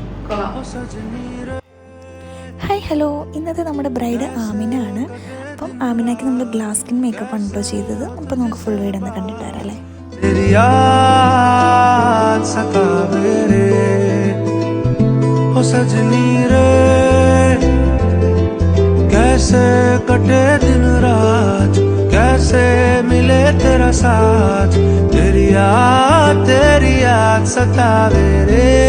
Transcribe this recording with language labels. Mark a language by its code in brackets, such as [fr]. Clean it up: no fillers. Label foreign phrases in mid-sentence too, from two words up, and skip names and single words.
[ml] കൊള്ളാം. [en] hi hello, [ml] ഇന്നത്തെ നമ്മുടെ ബ്രൈഡ് ആമിന ആണ്. അപ്പം ആമിനയ്ക്ക് നമ്മൾ [en] glass skin makeup [ml] ആണ് കേട്ടോ ചെയ്തത്. അപ്പം നമുക്ക് [en] full video [ml] ഒന്ന് കണ്ടിട്ട് വരാം അല്ലേ. [hi] कैसे कटे दिन रात, कैसे मिले तेरा साथ, तेरी याद सतावे रे.